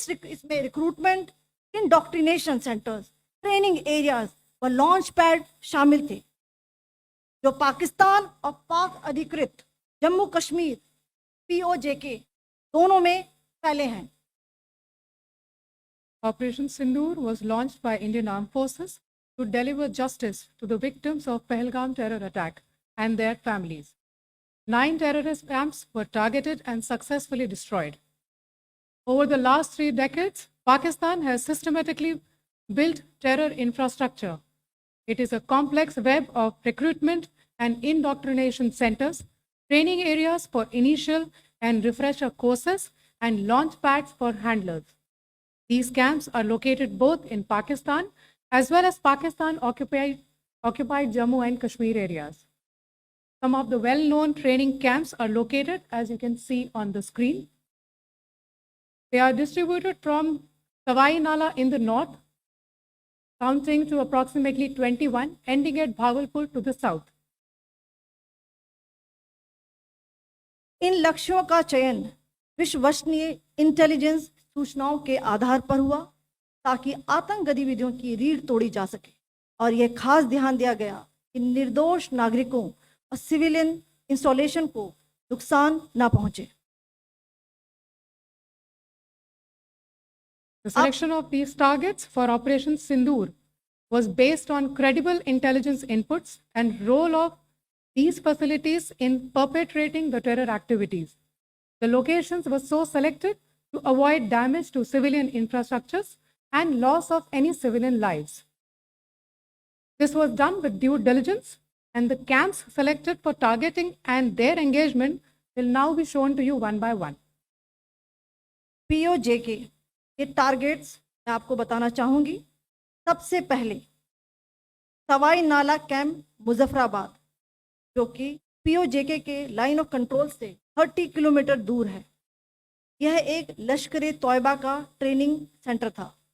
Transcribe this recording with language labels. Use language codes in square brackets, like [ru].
[hi] इसमें recruitment, indoctrination centres, training areas व launch pad शामिल थे, जो पाकिस्तान और पाक अधिकृत जम्मू कश्मीर POJK दोनों में फैले हैं। [en] Operation Sindoor was launched by Indian Armed Forces to deliver justice to the victims of Pahalgam terror attack and their families. 9 terrorist camps were targeted and successfully destroyed. Over the last 3 decades, Pakistan has systematically built terror infrastructure. It is a complex web of recruitment and indoctrination centers, training areas for initial and refresher courses, and launch pads for handlers. These camps are located both in Pakistan as well as Pakistan occupied Jammu and Kashmir areas. Some of the well-known training camps are located, as you can see on the screen. They are distributed from Sawai Nala in the north, counting to approximately 21, ending at Bhagalpur to the south. [hi] इन लक्ष्यों का चयन विश्वसनीय intelligence सूचनाओं के आधार पर हुआ ताकि आतंक गतिविधियों की रीढ़ तोड़ी जा सके, और यह खास ध्यान दिया गया कि निर्दोष नागरिकों और सिविलियन इंस्टॉलेशन को नुकसान न पहुंचे। [en] The selection of these targets for Operation Sindoor was based on credible intelligence inputs and role of these facilities in perpetrating the terror activities. The locations were so selected to avoid damage to civilian infrastructures and loss of any civilian lives. This was done with due diligence, and the camps selected for targeting and their engagement will now be shown to you one by one. [hi] POJK के targets मैं आपको बताना चाहूंगी। सबसे पहले सवाई नाला camp Muzaffarabad, जो कि POJK के लाइन ऑफ कंट्रोल से 30 किलोमीटर दूर है। यह एक लश्कर ए तोयबा का ट्रेनिंग सेंटर था।